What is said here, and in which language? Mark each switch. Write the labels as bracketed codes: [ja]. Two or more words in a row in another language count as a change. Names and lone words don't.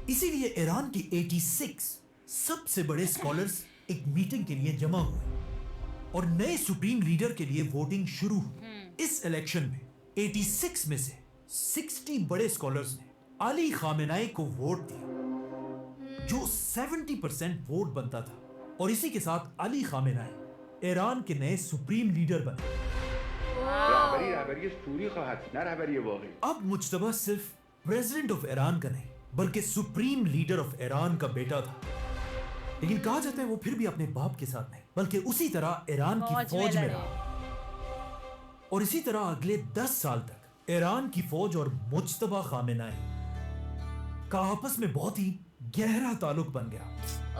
[hi] इसीलिए ईरान के 86 सबसे बड़े स्कॉलर्स एक मीटिंग के लिए जमा हुए और नए [en] supreme leader [hi] के लिए वोटिंग शुरू हुई। इस इलेक्शन में 86 में से 60 बड़े स्कॉलर्स ने अली खामेनाई को वोट दिया, जो 70% वोट बनता था, और इसी के साथ अली खामेनाई ईरान के नए [en] supreme leader [hi] बने। [fa] رهبری سوری خواهد نه رهبری واقعی. [hi] अब मुज्तबा सिर्फ [en] president of Iran [hi] का नहीं बल्कि [en] supreme leader of Iran [hi] का बेटा था। लेकिन कहा जाता है वो फिर भी अपने बाप के साथ नहीं बल्कि उसी तरह ईरान की फौज में रहा और इसी तरह अगले 10 साल तक ईरान की फौज और मुज्तबा खामेनाई का आपस में बहुत ही गहरा ताल्लुक बन गया।